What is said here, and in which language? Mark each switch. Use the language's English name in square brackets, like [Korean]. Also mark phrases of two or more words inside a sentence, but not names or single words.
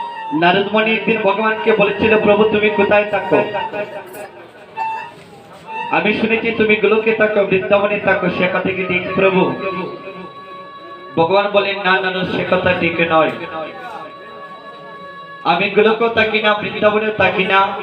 [Bangla] নারদ মুনি এক দিন ভগবান কে बोलेছিল प्रभु তুমি কোথায় থাকো আমি শুনেছি তুমি গোলকে থাকো বৃন্দাবনে থাকো সে কথা কি ঠিক প্রভু ভগবান বলেন না না সে কথা ঠিক নয় আমি গোলকেও থাকি না বৃন্দাবনেও থাকি না